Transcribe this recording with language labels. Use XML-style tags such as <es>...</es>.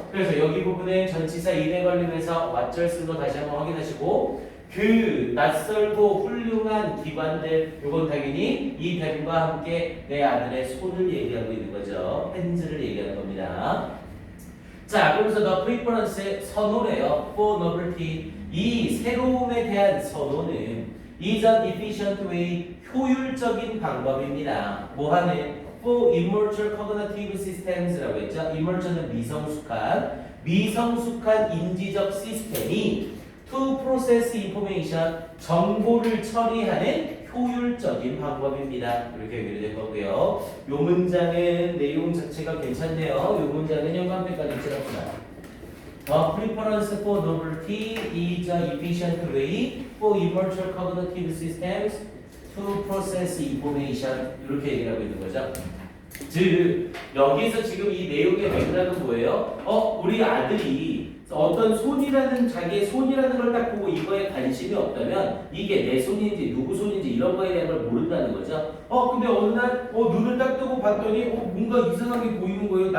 <ko>그래서 여기 부분에 전치사 in에 걸리면서 왓절 쓴 거 다시 한번 확인하시고, 그 낯설고 훌륭한 기관들, 이건 당연히 이 뱀과 함께 내 아들의 손을 얘기하고 있는 거죠. 핸즈를 얘기하는 겁니다. 자, 그러면서</ko> <en>the preference,</en> <ko>선호래요.</ko> <en>for novelty,</en> <ko>이 새로움에 대한 선호는</ko> <en>is an efficient way,</en> <ko>효율적인 방법입니다. 뭐하는?</ko> <en>for immortal cognitive systems라고 했죠.</en> <ko>immortal은 미성숙한 인지적 시스템이</ko> <en>to process information,</en> <ko>정보를 처리하는 효율적인 방법입니다. 이렇게 연결이 된 거고요. 요 문장은 내용 자체가 괜찮네요. 요 문장은 형광펜까지 칠합시다.</ko> <en>The preference for novelty is an efficient way for immortal cognitive systems to process information.</en> <ko>이렇게 얘기를 하고 있는 거죠. 즉, 여기서 지금 이 내용의 맥락은 뭐예요? 우리 아들이 어떤 손이라는, 자기의 손이라는 걸 딱 보고 이거에 관심이 없다면 이게 내 손인지 누구 손인지 이런 거에 대한 걸 모른다는 거죠. 근데 어느 날 눈을 딱 뜨고 봤더니 뭔가 이상하게 보이는 거예요.</ko>